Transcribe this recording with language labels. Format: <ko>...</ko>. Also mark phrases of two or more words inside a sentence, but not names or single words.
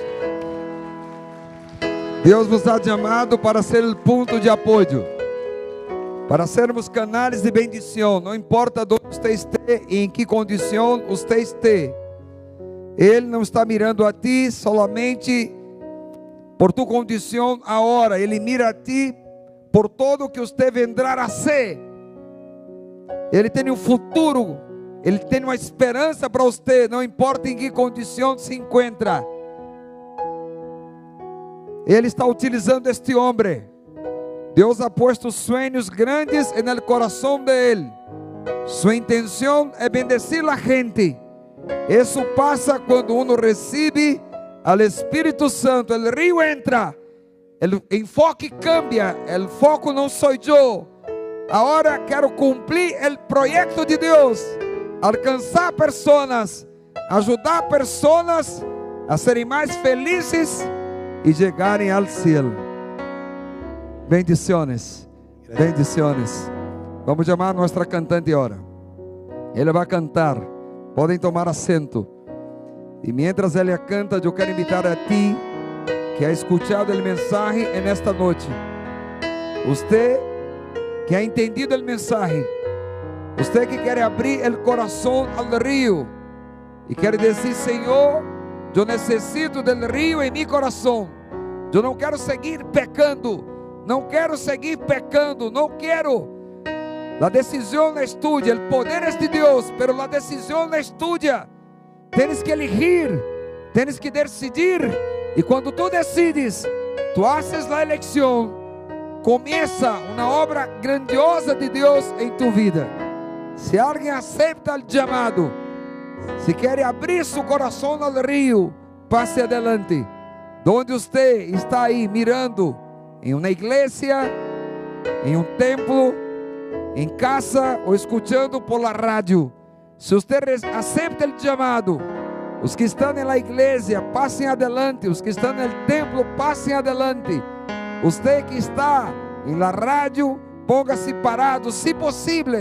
<pt>Deus nos ha chamado para ser o ponto de apoio, para sermos canais de bendição. Não importa onde você esteja e em que condição você esteja, Ele não está mirando a ti solamente por tu condição agora. Ele mira a ti por todo o que você vendrá a ser. Ele tem um futuro. Ele tem uma esperança para você, não importa em que condição se encontra. Ele está utilizando este homem. Deus</pt> <es>ha puesto</es> <pt>sonhos grandes no coração de ele. Sua intenção é bendecir a gente. Isso passa quando uno recebe ao Espírito Santo. O rio entra, o enfoque cambia. O foco não sou eu. Agora quero cumprir o projeto de Deus. Alcançar pessoas, ajudar pessoas a serem mais felizes e chegarem ao céu.</pt> <es>Bendiciones, bendiciones.</es> <pt>Vamos chamar nossa cantante agora. Ela vai cantar. Podem tomar assento. E mientras ela canta, eu quero invitar a ti que</pt> <es>ha escuchado</es> <pt>o mensagem nesta noite. Você que</pt> <es>ha entendido</es> <pt>o mensagem. Usted que quer abrir o coração ao rio e quer dizer: Senhor, eu necessito do rio em meu coração. Eu não quero seguir pecando. Não quero seguir pecando. Não quero. A decisão é tuya. O poder é de Deus, pero a decisão é tuya.</pt> <es>Tienes que elegir. Tienes que decidir.</es> <pt>E quando tu decides, tu haces a eleição. Começa uma obra grandiosa de Deus em tu vida. Se alguém aceita o chamado, se quer abrir seu coração ao rio, passe adelante. Donde você está aí mirando, em uma igreja, em um templo, em casa ou escutando por la rádio, se você aceita o chamado, os que estão na igreja, passem adelante. Os que estão no templo, passem adelante. Você que está em la rádio, ponga-se parado, se possível.</pt>